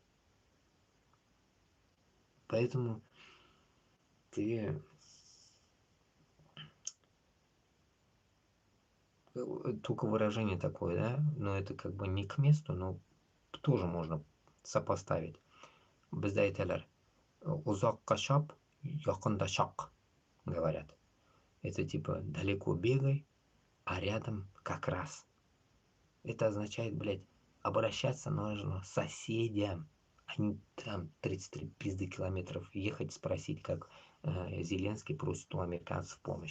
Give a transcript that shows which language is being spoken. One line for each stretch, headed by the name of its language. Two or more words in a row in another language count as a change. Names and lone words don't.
Russian: Поэтому ты только выражение такое, да, но это как бы не к месту, но тоже можно сопоставить.
Uzbek: Bizda aytadilar, uzoqqa shop, yaqinda shoq,
Russian: говорят. Это типа далеко бегай, а рядом как раз. Это означает, блядь, обращаться нужно к соседям, а не там 33 пизды километров ехать спросить, как Зеленский просит у американцев помощь.